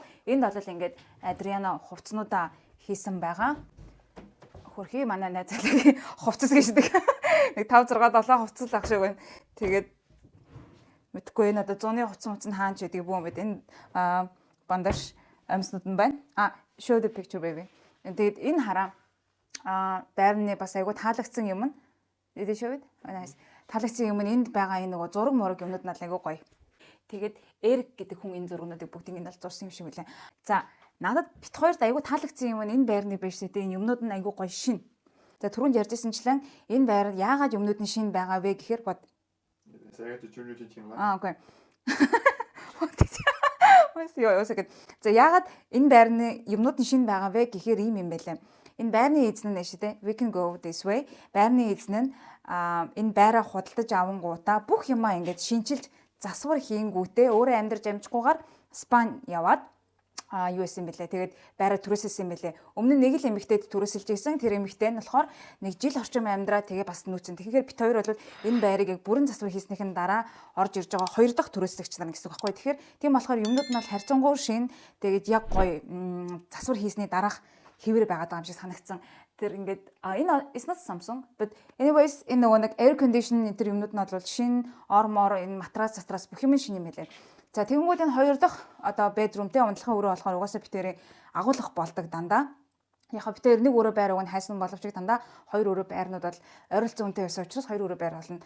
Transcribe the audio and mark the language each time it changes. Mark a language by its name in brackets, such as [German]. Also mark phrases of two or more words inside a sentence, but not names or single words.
[Mongolian] Энд бол ингээд Адриана хувцснуудаа хийсэн байгаа. Хөрхий манай найзлыг хувцас гэждэг. Нэг 5 6 7 хувцас ах шиг байна. Тэгээд мэдгүй энэ одоо 100-ны хувцас нь хаанч гэдэг бүү юм бэ? Энэ бандаж амьснууд нь байна. [English] Show the picture baby. [Mongolian] Тэгээд энэ хараа байрны бас айгу таалагдсан юм нь. [English] Did you show it? Nice. [Mongolian] Таалагдсан юм нь энд байгаа энэ нөгөө зураг мураг юмнууд нь айгу гоё. Тэгээд Эрик гэдэг хүн энэ зургуудыг бүгдийг нь зурсан юм шиг үлээ. За надад бит хоёрт айгу таалагдсан юм нь энэ байрны биш үү? Энэ юмнууд нь айгу гоё шин. За түрүүнд ярьжсэнчлэн энэ байр яагаад юмнууд нь шин байгаа вэ гэхээр бод. Окей. За яагаад энэ байрны юмнууд нь шин байгаа вэ гэхээр ийм юм байлаа. Энэ байрны эзэн нь шүү дээ. [English] We can go this way. [Mongolian] Байрны эзэн нь энэ байраа худалдаж авангуудаа бүх юмаа ингээд шинчилж засвар хийнгүүтээ өөрөө амьдарч амжихгүйгээр Спань яваад юу исэн бэлээ. Тэгээд байраа түрээсэлсэн бэлээ. Өмнө нь нэг л эмэгтэйд түрээсэлж ирсэн. Тэр эмэгтэй нь болохоор нэг жил орчим амьдраа тэгээ бас нүүцэн. Тэгэхээр бит хоёр бол энэ байрыг яг бүрэн засвар хийснийхэн дараа орж ирж байгаа хоёр дахь түрээслэгч нар гэсэн үг байхгүй. Тэгэхээр тийм болохоор юмнууд нь бол харьцангуй шин. Тэгээд яг гоё засвар хийсний дараах хэвээр байгаад байгаа юм шиг санагдсан. Тэр ингээд энэ [English] is not Samsung but anyways [Mongolian] энэ нөгөө нэг [English] air condition [Mongolian] энэ юмнууд нь бол шин ормоор энэ матрас затраас бүх юм шин юм хэлээ. За тэгэнгүүт энэ хоёр дахь одоо bedroomтэй унтлахын өрөө болохоор угаасаа битэрийн агуулгах болдог дандаа. Яг битэр нэг өрөө байр уг нь хайсан боловч дандаа хоёр өрөө байрнууд бол ойролцоо үнэтэй байсан учраас хоёр өрөө байр болно.